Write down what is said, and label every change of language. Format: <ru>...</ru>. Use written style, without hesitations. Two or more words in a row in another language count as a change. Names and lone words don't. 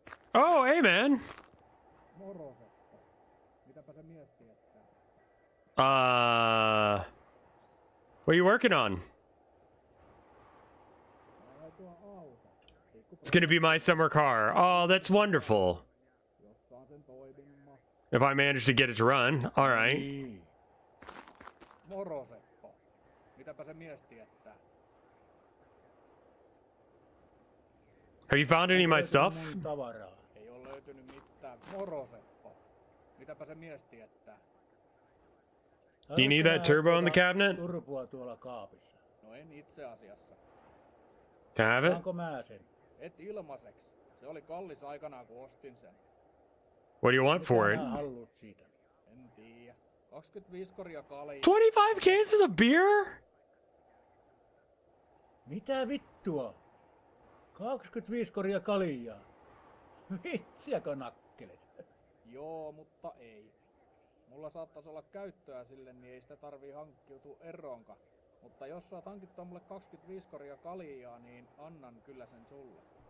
<en>Oh, hey, man.</en> <fi>Moro, Seppo. Mitäpä se mies tietää?</fi> <en>What are you working on?</en> <fi>Ai tuo auto.</fi> <en>It's gonna be my summer car. Oh, that's wonderful.</en> <fi>Jos saan sen toimimaan.</fi> <en>If I manage to get it to run, all right.</en> <fi>Niin. Moro, Seppo. Mitäpä se mies tietää?</fi> <en>Have you found any of my stuff?</en> <fi>Mun tavaraa. Ei oo löytynyt mitään. Moro, Seppo. Mitäpä se mies tietää?</fi> <en>Do you need that turbo in the cabinet?</en> <fi>Turboa tuolla kaapissa. No en itse asiassa.</fi> <en>Can I have it?</en> <fi>Saanko mä sen? Et ilmaiseksi. Se oli kallis aikanaan kun ostin sen.</fi> <en>What do you want for it?</en> <fi>Mitä haluut siitä? En tiedä. 25 koria kaljaa.</fi> <en>25 cases of beer?</en> <fi>Mitä vittua? 25 koria kaljaa. Vitsiäkö nakkelet? Joo, mutta ei. Mulla saattaisi olla käyttöä sille, niin ei sitä tarvii hankkiutua eroonka. Mutta jos saat hankittua mulle 25 koria kaljaa, niin annan kyllä sen sulle.</fi>